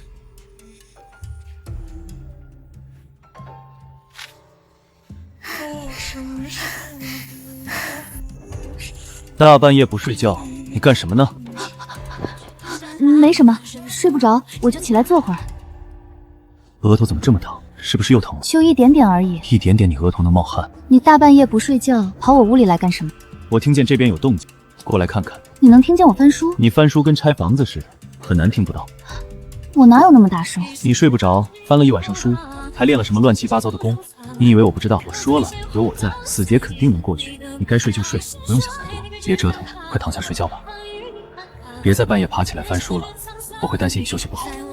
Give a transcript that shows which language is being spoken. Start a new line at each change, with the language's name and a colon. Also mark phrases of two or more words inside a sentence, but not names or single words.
Chinese: 大半夜不睡覺，你幹什麼呢？沒什麼，睡不着，我就起來坐會兒。額頭怎麼這麼疼？是不是又疼了？就一點點而已。一點點，你額頭能冒汗？你大半夜不睡覺，跑我屋裡來幹什麼？我聽見這邊有動靜，過來看看。你能聽見我翻書？你翻書跟拆房子似的，很難聽不到。我哪有那么大手？你睡不着，翻了一晚上书，还练了什么乱七八糟的功？你以为我不知道？我说了，有我在，死劫肯定能过去。你该睡就睡，不用想太多，别折腾了，快躺下睡觉吧。别在半夜爬起来翻书了，我会担心你休息不好。